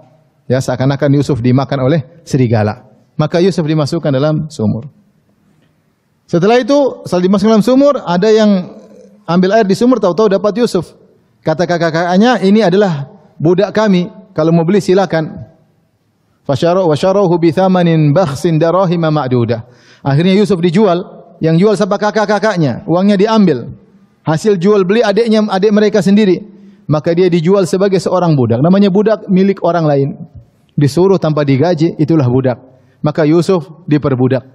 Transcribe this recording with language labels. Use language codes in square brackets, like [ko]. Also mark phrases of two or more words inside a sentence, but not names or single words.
[id] Ya, seakan-akan Yusuf dimakan oleh serigala. Maka Yusuf dimasukkan dalam sumur. Setelah itu, setelah dimasukkan dalam sumur, ada yang ambil air di sumur, tahu-tahu dapat Yusuf. Kata kakak-kakaknya, ini adalah budak kami. Kalau mau beli silakan. [ar] فشروه بثمن بخس دراهم معدودة. [id] Akhirnya Yusuf dijual. Yang jual siapa? Kakak-kakaknya. Uangnya diambil. Hasil jual beli adik mereka sendiri. Maka dia dijual sebagai seorang budak. Namanya budak milik orang lain. Disuruh tanpa digaji, itulah budak. Maka Yusuf diperbudak.